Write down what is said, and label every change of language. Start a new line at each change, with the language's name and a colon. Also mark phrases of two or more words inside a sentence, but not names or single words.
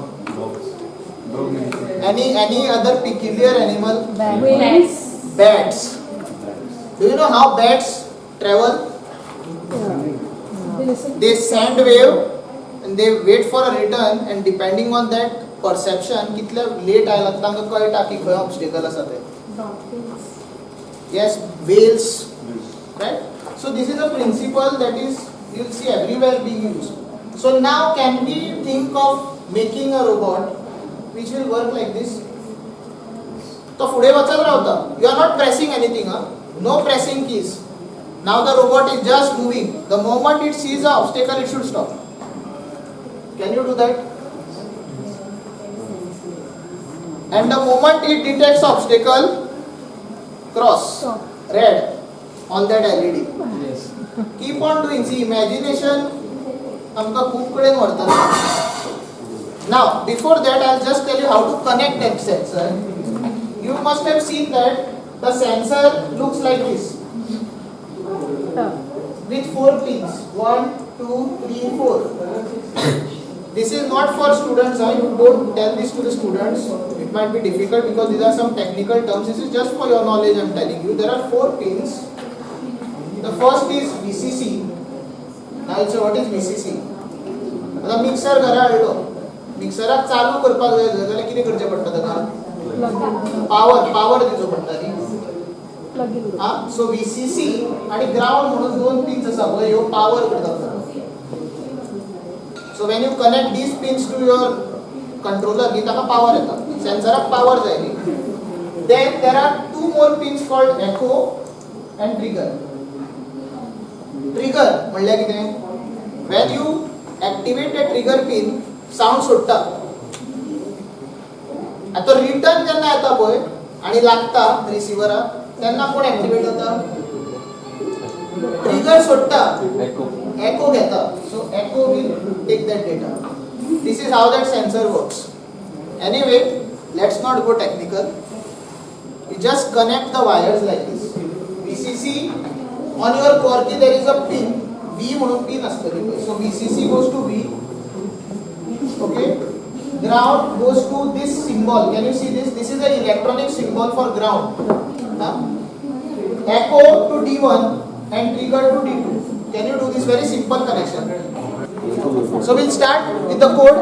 English: Any other peculiar animal? Bats. Do you know how bats travel? They send wave and they wait for a return, and depending on that perception,
Konkani: कितले late आयला तांकां कळटा की खंय obstacle आसा ते.
English: Yes, whales, right? So this is a principle that is you'll see everywhere being used. So now can we think of making a robot which will work like this?
Konkani: तो फुडे वचत रावता.
English: You are not pressing anything, huh? No pressing keys. Now the robot is just moving. The moment it sees an obstacle, it should stop. Can you do that? And the moment it detects obstacle, cross, red on that LED. Yes. Keep on doing. See, imagination
Konkani: amka खूप कडेन व्हरता.
English: Now, before that, I'll just tell you how to connect that sensor. You must have seen that the sensor looks like this, with 4 pins. 1, 2, 3, 4. This is not for students. I don't tell this to the students. It might be difficult because these are some technical terms. This is just for your knowledge. I'm telling you. There are 4 pins. The first is VCC. Now I'll say what is VCC.
Konkani: आता मिक्सर घरा हाडलो. मिक्सराक चालू करपाक जाय जाल्यार कितें करचें पडटा ताका? पावर दिवचो पडटा न्ही. हा, सो VCC आणि ग्राउंड म्हणून 2 पिन्स आसा पळय, ह्यो पावर करता.
English: So when you connect these pins to your controller,
Konkani: नी ताका power येता. Sensorak power जाय न्ही.
English: Then there are 2 more pins called echo and trigger.
Konkani: Trigger म्हणल्यार कितें?
English: When you activate a trigger pin,
Konkani: sound सोडटा. आता रिटर्न जेन्ना येता पळय आणि लागता रिसिव्हराक, तेन्ना कोण ऍक्टिवेट जाता? ट्रिगर सोडटा. Echo घेता.
English: So echo will take that data. This is how that sensor works. Anyway, let's not go technical. You just connect the wires like this. VCC, on your core key there is a pin.
Konkani: V म्हणून pin असतं.
English: So VCC goes to V. Okay. Ground goes to this symbol. Can you see this? This is an electronic symbol for ground. Echo to D1 and trigger to D2. Can you do this very simple connection? So we'll start with the code.